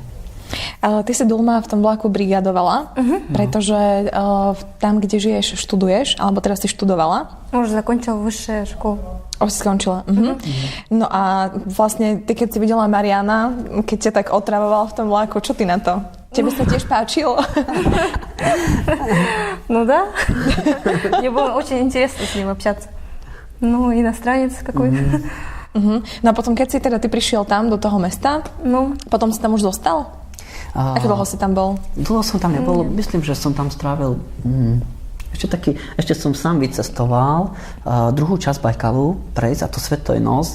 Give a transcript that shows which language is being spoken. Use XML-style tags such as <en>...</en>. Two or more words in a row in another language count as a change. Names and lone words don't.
<sk>Ty si doma v tom vlaku brigadovala, pretože tam, kde žiješ, študuješ, alebo teraz si študovala? Už zakončila vyššiu školu. Už si skončila. No a vlastne ty, keď si videla Mariana, keď ťa tak otravoval v tom vlaku, čo ty na to? Тебе sa tiež páčilo?</sk> <ru>Ну да. Мне было очень интересно с ним общаться. Ну, иностранец какой-то.</ru> <sk>No a potom, keď si teda ty prišiel tam do toho mesta, potom si tam už zostal? Ako dlho si tam bol? Dlho som tam nebol. Myslím, že som tam strávil... Ešte som sám vycestoval druhú časť Bajkalu prejsť, a to Svetoj nos.</sk>